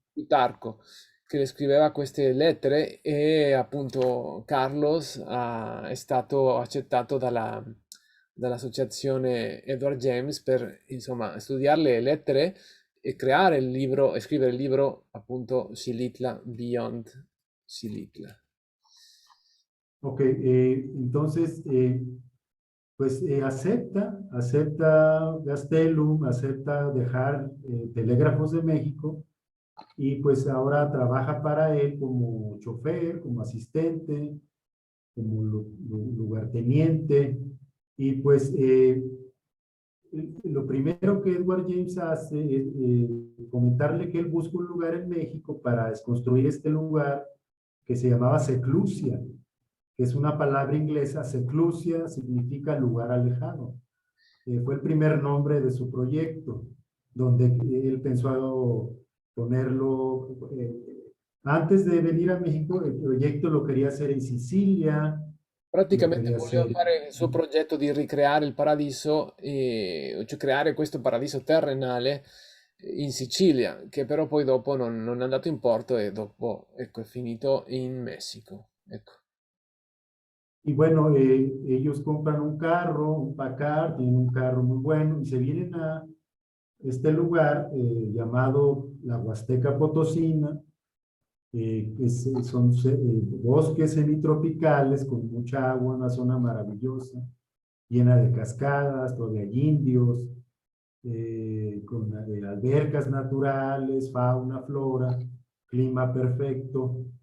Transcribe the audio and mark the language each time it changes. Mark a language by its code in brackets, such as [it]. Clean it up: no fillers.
[it] Plutarco, che le scriveva queste lettere e appunto Carlos è stato accettato dall'associazione Edward James per insomma studiare le lettere e creare il libro e scrivere il libro appunto Xilitla Beyond Xilitla. [es] Ok, entonces, pues acepta Gastelum, acepta dejar Telégrafos de México y pues ahora trabaja para él como chofer, como asistente, como lugarteniente. Y pues lo primero que Edward James hace es comentarle que él busca un lugar en México para construir este lugar que se llamaba Seclusia, que es una palabra inglesa. Seclusia significa lugar alejado. Fue el primer nombre de su proyecto, donde él pensó ponerlo, antes de venir a México, el proyecto lo quería hacer en Sicilia, lo [it] Praticamente [es] quería [it] voleva [es] hacer [it] fare il suo progetto di ricreare il paradiso, cioè creare questo paradiso terrenale in Sicilia, che però poi dopo non è andato in porto e dopo, ecco, è finito in Messico. Ecco. [es] y bueno, ellos compran un carro, un Packard, tienen un carro muy bueno y se vienen este lugar llamado la Huasteca Potosina, son bosques semitropicales con mucha agua, una zona maravillosa, llena de cascadas, todavía hay indios, con albercas naturales, fauna, flora, clima perfecto.